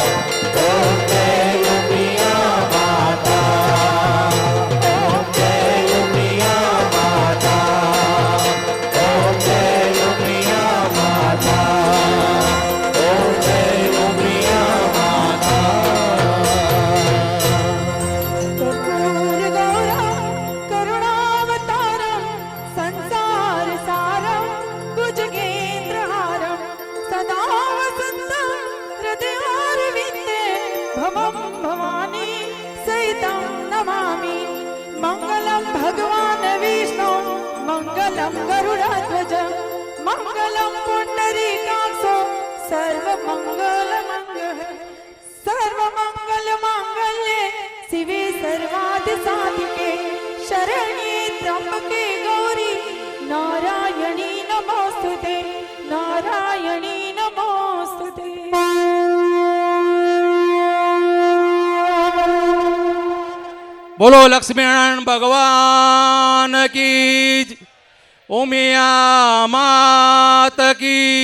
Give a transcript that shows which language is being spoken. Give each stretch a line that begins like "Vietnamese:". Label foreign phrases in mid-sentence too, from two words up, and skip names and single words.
Gujarati: ઓમ જય ઉમિયા માતા. ઓમ જય ઉમિયા માતા. ઓમ જય ઉમિયા માતા. ઓમ જય ઉમિયા માતા.
Sanskrit: कर्पूर गौरम करुणावतारम संसार सारम भुजगेन्द्रहारम सदा वसन्तं हृदयारविन्दे भवं भवानी सहितं नमामि मंगलम भगवान विष्णु मंगलम गरुड़ध्वज मंगलम पुंडरीकाक्षो सर्वमंगल मंगल सर्वमंगल मांगल्ये शिवे सर्वार्थ साधिके शरण्ये त्र्यंबके गौरी नारायणी નારાયણી નમોસ્તુતે.
Hindi: बोलो लक्ष्मीनारायण भगवान की ज. उमिया मात की